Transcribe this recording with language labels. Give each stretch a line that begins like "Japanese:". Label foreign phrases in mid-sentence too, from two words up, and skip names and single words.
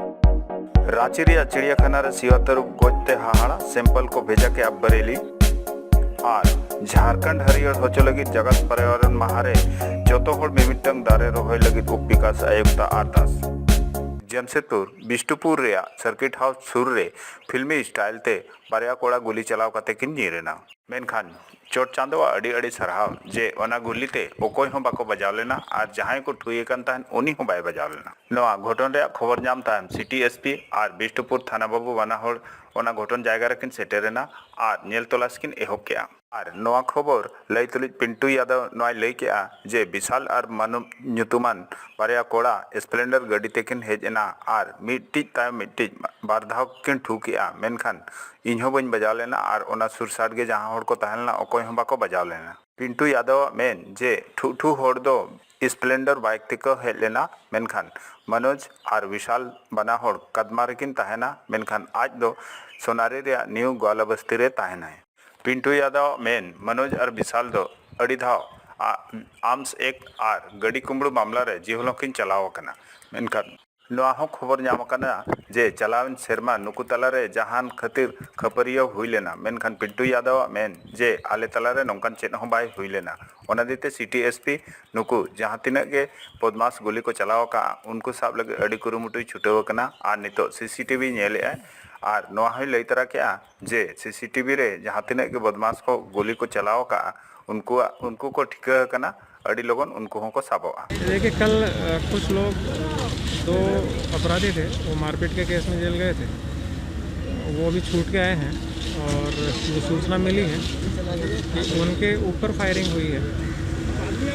Santali: रांची रिया चिड़ियाखाना रे सियातरुप गोजते हाहाड़ा सैंपल को भेजा के अब बरेली और झारखंड हरियर होचो लगी जगत पर्यावरण महारे जोतो होड़ मिमिटंग दारे रोहय लगी उप विकास आयुक्ता आरदास जमशेदपुर बिष्टुपुर रिया सर्किट हाउस सुर रे
English: filmy style
Santali: ते बारिया कोड़ा गुली चलाव कते किन जीरेना मेनखान चोट चांदवा अड़ी अड़ी सरहाव जे ओना गुली ते ओकोय हो बाको बजाव लेना और जहां को ठुए कन ताहन उनी हो बाय बजाव लेना नवा घटन रे खबर नाम ताहन सिटी एसपी और बिष्टुपुर थाना बाबू वाना होड़ ओना घटन जायगा रे किन सेटेरेना और नेल तलाश किन एहोब केआ और नवा खबर लई तुलिज पिंटू यादव नय लई केआ जे विशाल और मानु ᱧᱩᱛᱩᱢᱟᱱ बारिया कोड़ा स्प्लेंडर गाड़ी तेकिन हेजना और मिट्टी ताय मिट्टी बार धाव किन ठुकेआ मेनखान इन्हो बन बजाव लेना और ओना सुरसाट गे जहां होड़ को तहलना ओकोय हो बाको बजाव लेना पिंटू यादव मेन जे ठू ठू होड़ दो स्प्लेंडर बाइक तेको हेज लेना मेनखान मनोज और विशाल बना होड़ कदमा रेकिन तहना मेनखान आज दो सोनारी रे न्यू ग्वालाबस्ती रे तहना है पिंटू यादव मेन मनोज और विशाल दो अड़ी धाव आर्म्स एक्ट और गड़ी कुंबड़ू मामला रे जीवलों किन चलाव कना मेनखान नवा हो खबर नाम कना जे चलावन सेरमा नुकु तलारे जहान खातिर खपरियो हुई लेना मेनखान पिंटू यादव मेन जे आले तलारे नौकान चेन हो बाय हुई लेना ओना दीते सिटी एसपी नुकु जहां तिना के बदमाश गोली को चलाव का उनको साब लगे अड़ी कुरुमुटुई छुटेव कना और नितो सीसीटीवी नेले और नवा हो लई तरा क्या जे सीसीटीवी रे जहां तिना के बदमाश को गोली को चलाव का उनको को ठिका कना अड़ी लोगन उनको को साबोआ।
Hindi: देखिए कल कुछ लोग दो अपराधी थे वो मारपीट के केस में जेल गए थे, वो अभी छूट के आए हैं और जो सूचना मिली है कि उनके ऊपर फायरिंग हुई है।